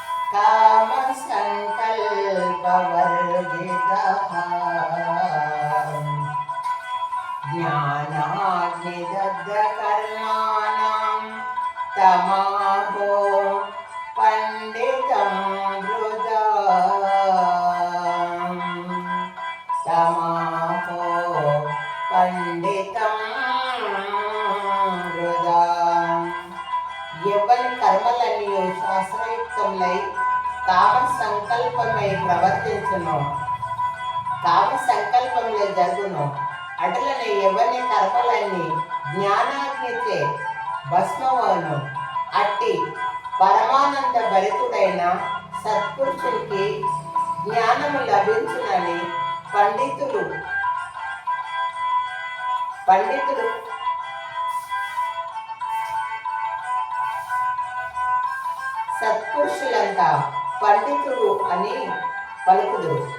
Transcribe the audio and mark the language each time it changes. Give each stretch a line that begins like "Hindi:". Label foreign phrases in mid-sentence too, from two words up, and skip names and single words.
Sanskrit: काम संकल्पवर्जितः ज्ञानाग्निदग्धकर्माणां तमाहो पंडितं हृदा तमाहो पंडितं
Telugu: हृदा ఎవరి కర్మలన్నీ శాస్త్రయుక్తములై కామ సంకల్పమై ప్రవర్తించును కామ సంకల్పములే జరుగును అటులనే ఎవరి కర్మలన్నీ జ్ఞానాగ్నిచే భస్మమవును అట్టి పరమానంద భరితుడైన సత్పురుషునికి జ్ఞానము లభించునని పండితులు సత్పురుషులంతా పండితుడు అని పలుకుదురు.